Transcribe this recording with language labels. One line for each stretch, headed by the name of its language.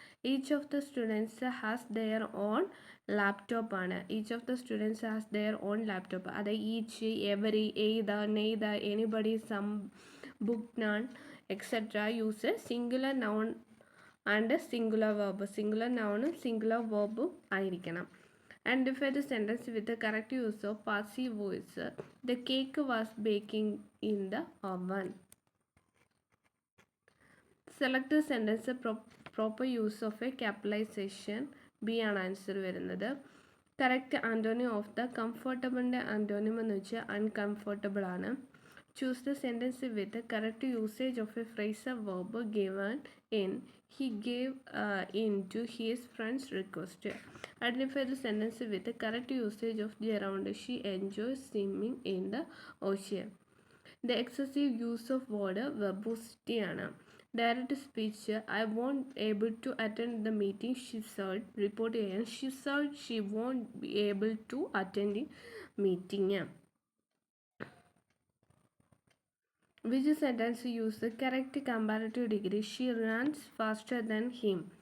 English: each of the students has their own laptop
Malayalam: ആണ്.
English: Each of the students has their own laptop.
Malayalam: അത്
English: Each, every, either, neither, anybody, some, book, none etcetera use singular noun and singular verb.
Malayalam: Singular നൗണും singular വെർബും ആയിരിക്കണം.
English: Identify the sentence with the correct use of passive voice. The cake was baking in the oven. Select the sentence proper use of a capitalization.
Malayalam: B ആണ് answer വരുന്നത്.
English: correct antonym of the കംഫർട്ടബിളിൻ്റെ
Malayalam: antonym എന്ന് വെച്ചാൽ uncomfortable ആണ്.
English: Choose the sentence with the correct usage of a phrase or verb given in. He gave in to his friend's request. Identify the sentence with the correct usage of gerund. She enjoys swimming in the ocean. The excessive use of word verbosity
Malayalam: ആണ്.
English: direct speech I won't able to attend the meeting she said
Malayalam: report ചെയ്യാൻ
English: She said she won't be able to attend meeting. Which sentence use the correct comparative degree? She runs faster than him.